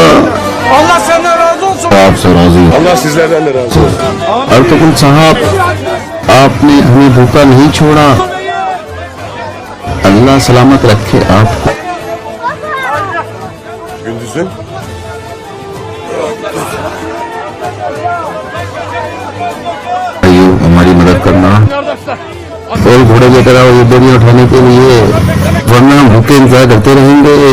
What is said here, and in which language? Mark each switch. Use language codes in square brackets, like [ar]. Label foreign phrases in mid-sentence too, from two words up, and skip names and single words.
[tr] Allah senden razı olsun. [hi] आपसे राजी। [tr] Allah sizlerden de razı olsun. [hi] अर्तुगरुल साहब, आपने हमें भूखा नहीं छोड़ा। अल्लाह सलामत रखे आपको। [tr] Gündüz'ün [hi] हमारी मदद करना और घोड़े लेकर आओ ये बोरियां उठाने के लिए, वरना हम भूखे इंतजार करते रहेंगे।